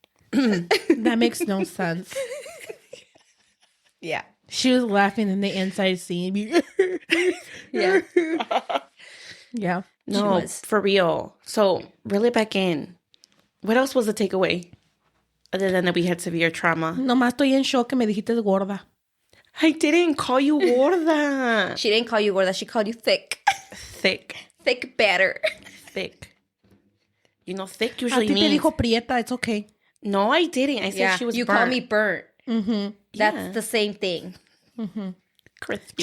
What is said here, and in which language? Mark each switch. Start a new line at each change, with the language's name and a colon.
English: That makes no sense. Yeah. She was laughing in the inside seeing me. Yeah. Yeah. No, for real. So, reel it back in. What else was the takeaway? Other than that we had severe trauma.
Spanish: Nomás estoy en shock que me dijiste gorda.
English: I didn't call you gorda. She didn't call you gorda. She called you thick. Thick. Thick batter. Thick. You know, thick usually means...
Spanish: A ti te dijo prieta.
English: It's okay. No, I didn't. I said she was burnt. You call me burnt. Mm-hmm. That's the same thing. Mm-hmm. Crispy.